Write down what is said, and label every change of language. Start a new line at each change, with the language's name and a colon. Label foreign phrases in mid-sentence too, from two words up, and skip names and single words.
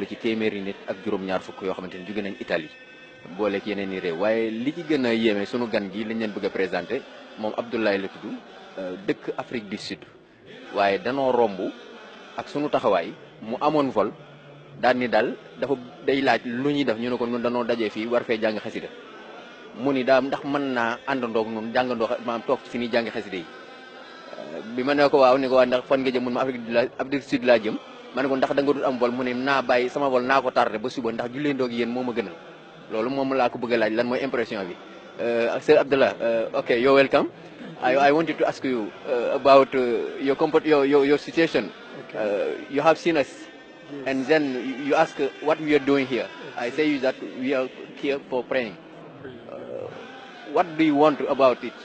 Wolof: ci téeméeri nit ak juróom-ñaar fukk yoo xamante ni jóge nañ Italie booleeg yeneen i réew waaye li ci gën a yéeme sunu gan gi lañ leen bëgg a présenté moom Abdoulaye la tudd dëkk Afrique du Sud waaye danoo romb ak sunu taxawaay mu amoon vol daal ni daal dafa day laaj lu ñuy def ñu ne ko ñun danoo dajee fii war fee jàng xasida mu ni daal ndax mën naa àndandoog nun jàngandoo maanaam toog ci fi ñuy jàngi xasida yi bi ma ne ko waaw ni ko waa ndax fan nga jëm mun ma Afrique du Sud laa jëm ma ne ko ndax da nga dul am vol mu ne naa bàyyi sama vol naa ko tardé ba suba ndax jullee ndoog yéen moo ma gënal loolu moom laa ko bëgg a laaj lan mooy impression bi Sir Abdallah
English: okay, you're welcome. I wanted to ask you about your situation. Okay. You have seen us, yes. And then you ask what we are doing here. Exactly. I say that we are here for praying. What do you want about it?